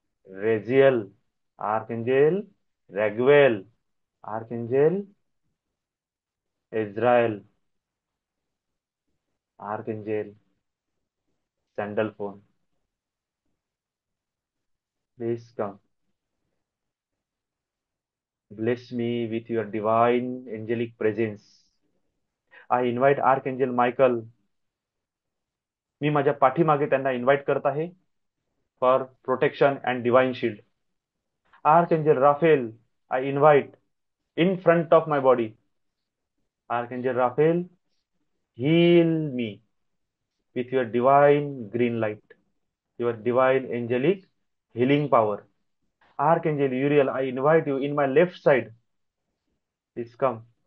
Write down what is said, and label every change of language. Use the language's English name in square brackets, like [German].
[English] Raziel, Archangel Raguel, Archangel Israel, Archangel Sandalphon. Please come. Bless me with your divine angelic presence. I invite Archangel Michael. [Marathi] मी माझ्या पाठीमागे त्यांना invite करत आहे [English] For protection and divine shield. Archangel Raphael, I invite in front of my body. Archangel Raphael, heal me with your divine green light, your divine angelic healing power. Archangel Uriel, I invite you in my left side. Please come.